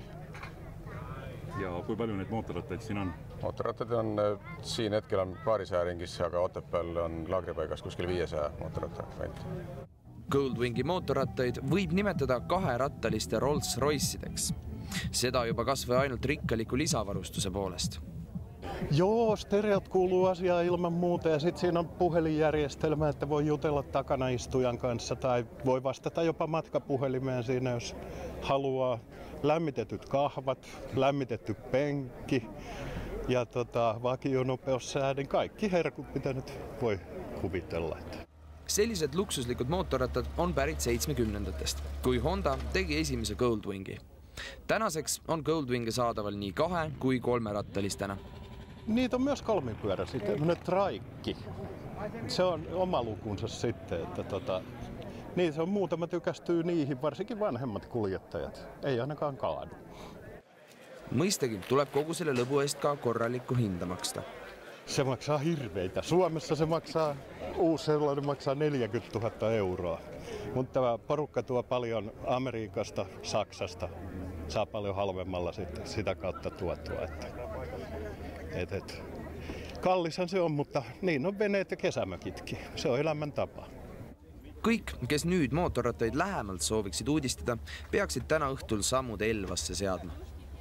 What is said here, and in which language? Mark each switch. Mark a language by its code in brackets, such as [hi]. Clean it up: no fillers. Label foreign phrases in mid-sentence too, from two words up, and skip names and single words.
[et] Ja kui palju neid mootorrattaid siin on? Mootorrattad on siin hetkel on paarisaja ringis, aga Otepääl on laagripaigas kuskil 500 mootorratta. Goldwingi mootorrattaid võib nimetada kaherattaliste Rolls-Royce'ideks. Seda juba kasvoi ainult rikkaliku lisavarustuse poolest. [fi] Joo, stereot kuuluu asiaan ilman muuta ja sitten siinä on puhelinjärjestelmä, että voi jutella takana istujan kanssa tai voi vastata jopa matkapuhelimeen siinä, jos haluaa. Lämmitetyt kahvat, lämmitetty penkki ja vakionopeussäädin. Kaikki herkut, mitä nyt voi kuvitella. [et] Sellised luksuslikud mootorrattad on pärit 70-ndatest, kui Honda tegi esimese Goldwingi. Tänaseks on Goldwingi saadaval nii 2- kui 3-rattalistena. [fi] Niitä on myös kolmipyöräisiä, tämmöinen traikki. Se on oma lukunsa sitten, että niin se on muutama tykästyy niihin, varsinkin vanhemmat kuljettajat. Ei ainakaan kaadu. [et] Mõistagi tuleb kogu selle lõbu eest ka korralikku hinda maksta. [fi] Se maksaa hirveitä. Suomessa se maksaa, uusi sellainen maksaa 40 000 euroa. Mutta tämä porukka tuo paljon Amerikasta, Saksasta. Saa paljon halvemmalla sitä kautta tuotua. Kallishan se on, mutta niin on veneet ja kesämökitkin. Se on elämäntapa. [et] Kõik, kes nüüd mootorrattaid lähemalt sooviksid uudistada, peaksid täna õhtul sammud Elvasse seadma.